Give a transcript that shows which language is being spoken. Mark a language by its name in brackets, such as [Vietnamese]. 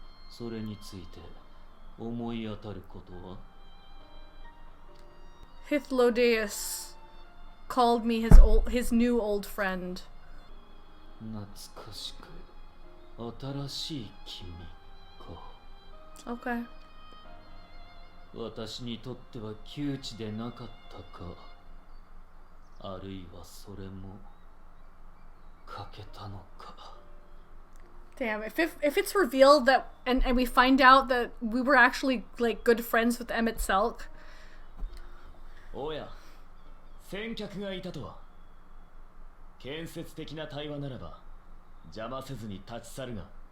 [Japanese] それについて思い当たることは [English] Hythlodeus called me his new old friend. [Japanese] 懐かしく新しい君か [English] Okay. [Japanese] 私にとっては窮地でなかったかあるいはそれも欠けたのか [English] Damn, if it's revealed that and we find out that we were actually like good friends with Emmett Selk. [Japanese] おや先客がいたとは建設的な対話ならば邪魔せずに立ち去るが